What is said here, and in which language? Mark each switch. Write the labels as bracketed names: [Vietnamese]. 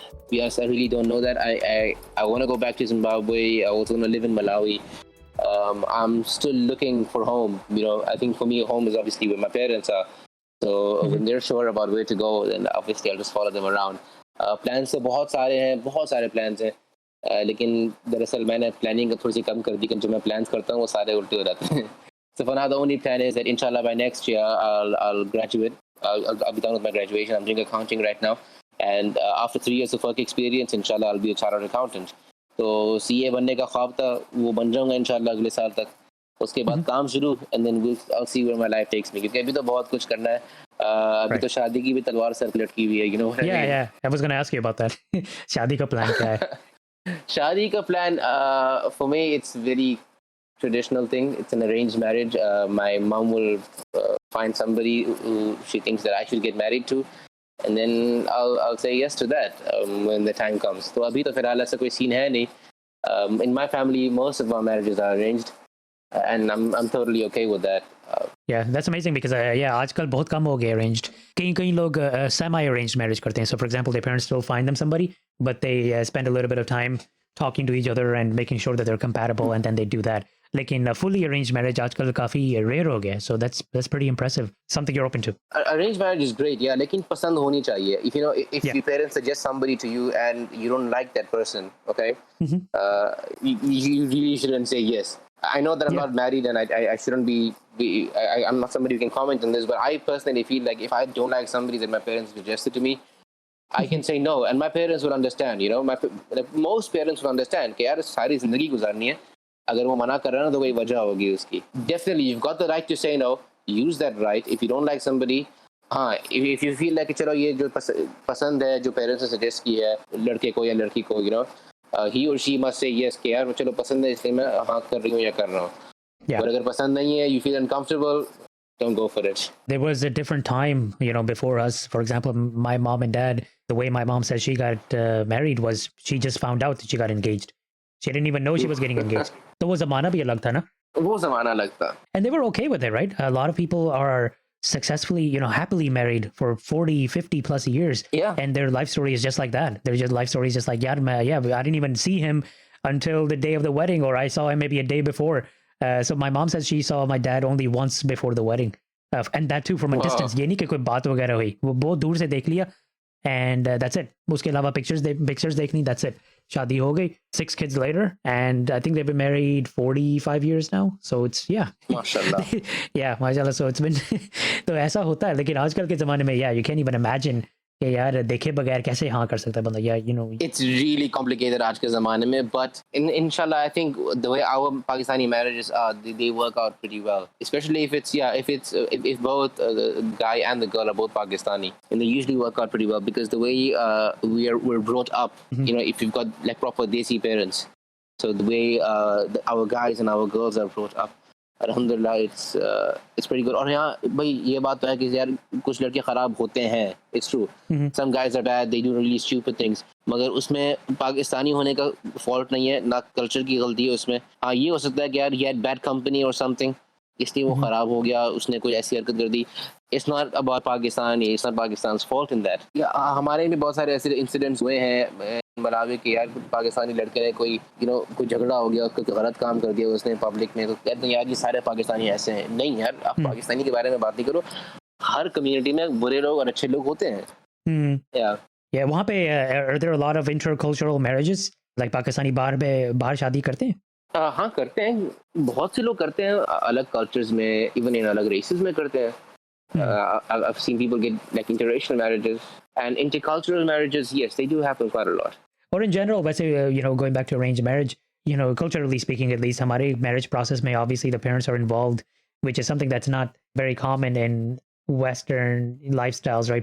[English] Yes, I really don't know that. I want to go back to Zimbabwe. I also want to live in Malawi. I'm still looking for home. I think for me, home is obviously where my parents are. So when they're sure about where to go, then obviously I'll just follow them around. [Hindi] Plans तो बहुत सारे plans हैं. लेकिन दरअसल मैंने planning को थोड़ी सी कम कर दी, क्योंकि जो मैं plans करता हूँ वो सारे उल्टे हो जाते हैं. [English] So for now, the only plan is that inshallah by next year I'll graduate. I'll be done with my graduation. I'm doing accounting right now, and after 3 years of work experience, inshallah I'll be a chartered accountant. [Hindi] तो CA बनने का ख्वाब था, वो बन जाऊंगा इंशाल्लाह अगले साल तक. उसके बाद काम शुरू, [English] and then I'll see where my life takes me. [Hindi] क्योंकि अभी तो बहुत कुछ करना है. अभी तो शादी की भी तलवार सर पे लटकी हुई है, [English] you know what I mean? Yeah. I was going to ask you about that. [Hindi] शादी का plan क्या है? शादी का [English] plan, for me, it's very traditional thing. It's an arranged marriage. My mom will find somebody who she thinks that I should get married to, and then I'll say yes to that when the time comes. [Hindi] So abhi to फिलहाल ऐसा कोई scene है नहीं. [English] In my family, most of our marriages are arranged, and I'm totally okay with that. Yeah, that's amazing, because [Hindi] आजकल बहुत कम हो गए arranged. कई लोग semi-arranged marriage करते हैं. [English] So for example, their parents still find them somebody, but they spend a little bit of time talking to each other and making sure that they're compatible, and then they do that. [Hindi] लेकिन fully arranged marriage आजकल काफी rare हो गया. [English] So that's pretty impressive. Something you're open to. Arranged marriage is great, yeah. [Hindi] लेकिन पसंद होनी चाहिए. [English] If your parents suggest somebody to you and you don't like that person, okay, you really shouldn't say yes. I know that I'm not married, and I shouldn't be I'm not somebody who can comment on this, but I personally feel like if I don't like somebody that my parents suggested to me, I can say no, and my parents will understand. Most parents will understand [Hindi] कि यार सारी जिंदगी गुजारनी है. अगर वो मना कर रहा है ना, तो कोई वजह होगी उसकी. [English] Definitely, you've got the right to say no. Use that right. If you don't like somebody, if you feel like [Hindi] चलो ये जो पसंद है, जो parents ने suggest की है लड़के को या लड़की को, [English] he or she must say yes [Hindi] कि यार चलो पसंद है, इसलिए मैं हाँ कर रही हूँ या कर रहा हूँ. [English] But [Hindi] अगर पसंद नहीं है, [English] you feel uncomfortable, don't go for it. There was a different time, before us. For example, my mom and dad, the way my mom said she got married was she just found out that she got engaged. She didn't even know she was getting engaged. [Hindi] तो वो ज़माना भी अलग था ना? वो ज़माना अलग था. [English] And they were okay with it, right? A lot of people are successfully, happily married for 40, 50 plus years. Yeah. And their life story is just like that. Their life story is just like, I didn't even see him until the day of the wedding, or I saw him maybe a day before. So my mom says she saw my dad only once before the wedding. And that too from a distance. [Hindi] ये नहीं कि कोई बात वगैरह हुई. वो बहुत दूर से देख लिया. [English] And that's it. [Hindi] उसके अलावा pictures देखनी, [English] that's it. [Hindi] शादी हो गई. [English] 6 kids later, and I think they've been married 45 years now. So it's Mashallah. Yeah, mashallah. So it's been [Hindi] तो ऐसा होता है. लेकिन आजकल के ज़माने में [English] you can't even imagine [Hindi] कि यार देखे बगैर कैसे हाँ कर सकता है बंदा, या [English] It's really complicated [Hindi] आज के ज़माने में, [English] but inshallah I think the way our Pakistani marriages are, they work out pretty well. Especially if both the guy and the girl are both Pakistani, and they usually work out pretty well because the way we're brought up, if you've got like proper Desi parents, so the way our guys and our girls are brought up, alhamdulillah, it's pretty good. [Hindi] और यहाँ भाई ये बात तो है कि यार कुछ लड़के खराब होते हैं, [English] it's true. Some guys are bad, they do really stupid things. [Hindi] मगर उसमें पाकिस्तानी होने का फॉल्ट नहीं है, ना कल्चर की गलती है उसमें. हाँ ये हो सकता है कि यार [English] he had bad company or something, [Hindi] इसलिए वो खराब हो गया, उसने कोई ऐसी हरकत कर दी. [English] It's not about Pakistan, it's not Pakistan's fault in that. [Hindi] हमारे भी बहुत सारे ऐसे इंसिडेंट्स हुए हैं मलावी के, यार पाकिस्तानी लड़के ने कोई कोई झगड़ा हो गया, कोई गलत काम कर दिया उसने पब्लिक में, तो कहते हैं यार ये सारे पाकिस्तानी ऐसे हैं. नहीं यार, आप पाकिस्तानी के बारे में बात नहीं करो, हर कम्युनिटी में बुरे लोग और अच्छे लोग होते हैं. [English] Yeah, [Hindi] वहाँ पे [English] are there a lot of intercultural marriages? [Hindi] Like Pakistani बाहर शादी करते हैं? हाँ करते हैं, बहुत से लोग करते हैं, अलग कल्चर्स में, इवन इन अलग रेसेस में करते हैं. [English] I've seen people get like interracial marriages and intercultural marriages. Yes, they do happen quite a lot. Or in general, वैसे going back to arranged marriage, culturally speaking, at least हमारे marriage process में obviously the parents are involved, which is something that's not very common in Western lifestyles, right?